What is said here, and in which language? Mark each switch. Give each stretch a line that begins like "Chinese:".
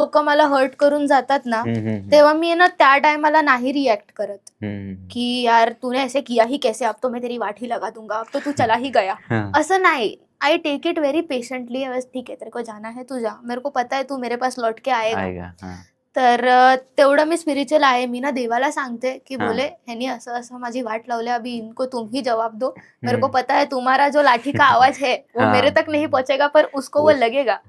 Marathi: लोक मला हर्ट करून जातात ना, तेव्हा मी ना त्या टाइमाला नाही रिएक्ट करत
Hindi: की यार तूने ऐसे किया ही कैसे, अब तो मैं तेरी वाठी लगा दूंगा, अब तो तू चला ही गया.
Marathi: असं नाही.
English: I take it very patiently.
Hindi: बस ठीक है, तेरे को जाना है तू जा, मेरे को पता है तू मेरे पास लौट के आएगा.
Marathi: तर तेवढं मी स्पिरिच्युअल आहे. मी ना देवाला सांगते की बोले ह्यानी असं असं माझी वाट लावले,
Hindi: अभी इनको तुम ही जवाब दो. मेरे को पता है तुम्हारा जो लाठी का आवाज है वो मेरे तक नहीं पहुंचेगा, पर उसको वो लगेगा